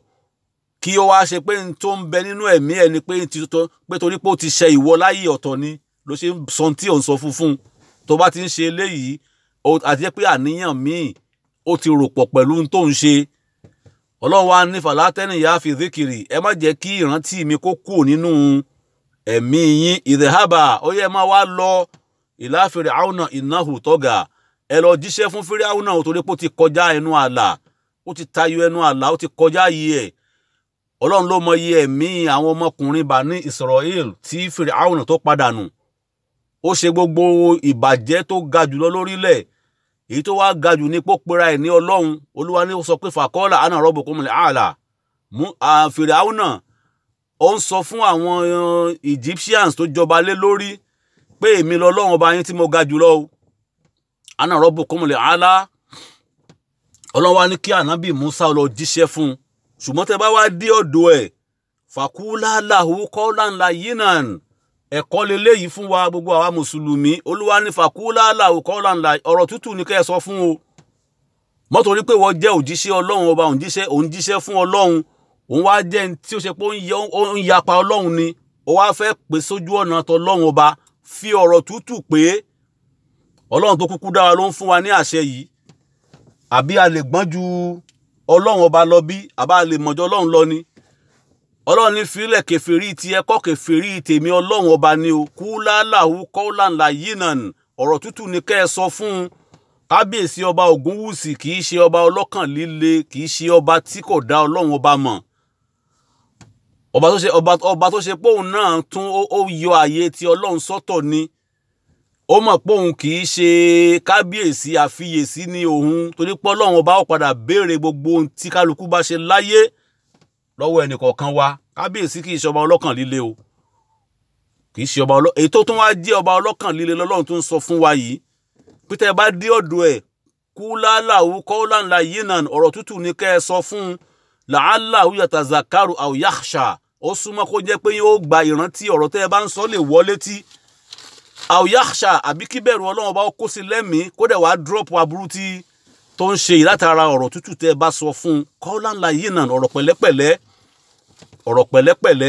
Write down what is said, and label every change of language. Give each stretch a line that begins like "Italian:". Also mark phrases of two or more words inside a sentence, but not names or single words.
Yoruba: Kí ó wá ṣe pé n tó ń bẹ nínú ẹ̀mí ẹ ni pé torí pé ó ti ṣe ìwọ láyé ọ̀tọ̀ ni ló ṣe ń sọ tí ò ń sọ fún. Tó bá ti ń ṣe eléyìí, àti jẹ́ pé àníyàn míì ó ti rò pọ̀ pẹ̀lú n tó ń ṣe. Ọlọ́run wa ní
Arabic: فلا تنيا في ذكري,
Yoruba: ẹ má jẹ́ kí ìrántí mi kó kúrò nínú ẹ̀mí yín. Idhaba, ó yẹ máa wá lọ
Arabic: إلى فرعون إنه طغى,
Yoruba: ẹ lọ jíṣẹ́ fún Fir'auna torí pé ó ti kọjá ẹnu ààlà, ó ti tayọ ẹnu ààlà, ó ti kọjá yìí ẹ̀. Ọlọ́run ló mọ iye ẹ̀mí àwọn ọmọkùnrin Bani Israel tí Fir'auna tó padànù. Ó ṣe gbogbo ìbàjẹ́ tó ga jùlọ lórílẹ̀. Èyí tó wá ga jù ní pópera ẹ̀ ní Ọlọ́run. Olúwa ní ó sọ pé
Arabic: فقال أنا ربكم الأعلى.
Yoruba: Fir'auna ó ń sọ fún àwọn Egyptians tó jọba lé lórí pé èmi lọ́lọ́run ọba yín tí mo ga jùlọ o.
Arabic: أنا ربكم الأعلى.
Yoruba: Ọlọ́run wá ní kí ànábì Musa lọ jíṣẹ́ fún. Ṣùgbọ́n tẹ́ bá wá dé ọ̀dọ̀ ẹ̀,
Arabic: فقولا له قولا لينا.
Yoruba: Ẹ̀kọ́ leléyìí fún wa gbogbo àwa mùsùlùmí. Olúwa ní
Arabic: فقولا له قولا لينا,
Yoruba: ọ̀rọ̀ tútù ní kẹ́ ẹ sọ fún o. Mọ́ torí pé wọ́n jẹ́ òjíṣẹ́ Ọlọ́run ọba, òun jíṣẹ́ fún Ọlọ́run, òun wá jẹ́ tí ó ṣe pé ó ń yapa Ọlọ́run ni, ó wá fẹ́ pè sójú ọ̀nà t'Ọlọ́run ọba, fi ọ̀rọ̀ tútù pé Ọlọ́run tó kúkú dára ló ń fún wa ní àṣẹ yìí. Àbí a lè gbọ́n ju Ọlọ́run ọba lọ bí? Àbá a lè mọ̀jọ́ Ọlọ́run lọ ni? Ọlọ́run ní fílẹ̀ kèfèrí ti ẹ̀kọ́ kèfèrí tèmi Ọlọ́run ọba ni o.
Arabic: قولا له قولا لينا,
Yoruba: ọ̀rọ̀ tútù ní kẹ́ ẹ sọ fún un. Kábíyèsí ọba Ògúnwùsì kì í ṣe ọba ọlọ́kàn líle, kì í ṣe ọba tí kò dá Ọlọ́run ọba mọ̀. Ọba tó ṣe pé òun náà tún ó yọ àyè tí Ọlọ́run sọ́tọ̀ ni. Ó mọ̀ pé òun kì í ṣe kábíyèsí àfiyèsí ní òun, torí pé Ọlọ́run ọba ó padà béèrè gbogbo ohun tí kálukú bá ṣe láyé lọ́wọ́ ẹnìkọ̀ọ̀kan wa. Kábíyèsí kì í ṣe ọba ọlọ́kàn líle o. Kì í ṣe ọba ọlọ́kàn. Èyí tó tún wá jẹ́ ọba ọlọ́kàn líle lọ́lọ́run tún sọ fún wa yìí. Pété bá dé ọ̀dọ̀ ẹ̀,
Arabic: قولا له قولا لينا,
Yoruba: ọ̀rọ̀ tútù ní kẹ́ ẹ sọ fún un.
Arabic: لعله يتذكر أو يخشى,
Yoruba: ó súnmọ́ kó jẹ́ pé yóò gba ìrántí ọ̀rọ̀ tẹ́ ẹ bá ń sọ lè wọlé tí.
Arabic: أو يخشى,
Yoruba: àbí kí bẹ̀rù Ọlọ́run bá kó sí lẹ́mìí kó dẹ̀ wá drop aburú tí tó ń ṣe látara ọ̀rọ̀ tútù tẹ́ ẹ bá sọ fún un.
Arabic: قولا لينا,
Yoruba: ọ̀rọ̀ pẹ̀lẹ́pẹ̀lẹ́, ọ̀rọ̀ pẹ̀lẹ́pẹ̀lẹ́.